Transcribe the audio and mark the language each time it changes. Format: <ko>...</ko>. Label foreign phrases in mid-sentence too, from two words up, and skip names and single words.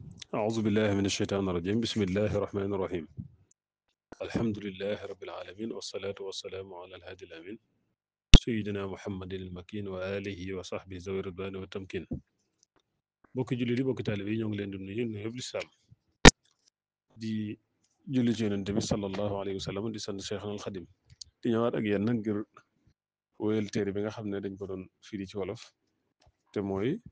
<ar>أعوذ بالله من الشيطان الرجيم بسم الله الرحمن الرحيم الحمد لله رب العالمين والصلاة والسلام على الهادي الأمين سيدنا محمد المكين وآله وصحبه ذوي الرضوان والتمكين</ar> <wo>bokki jullit yi bokki taalibe yi ñoo ngi leen di nuyu nuyoo lislaam di julli ci yonent bi</wo> <ar>صلى الله عليه وسلم</ar> <wo>di sant Cheikhul Xadim di ñëwaat ak yéen nag ngir wéyal téere bi nga xam ne dañ ko doon firi ci wolof te mooy</wo>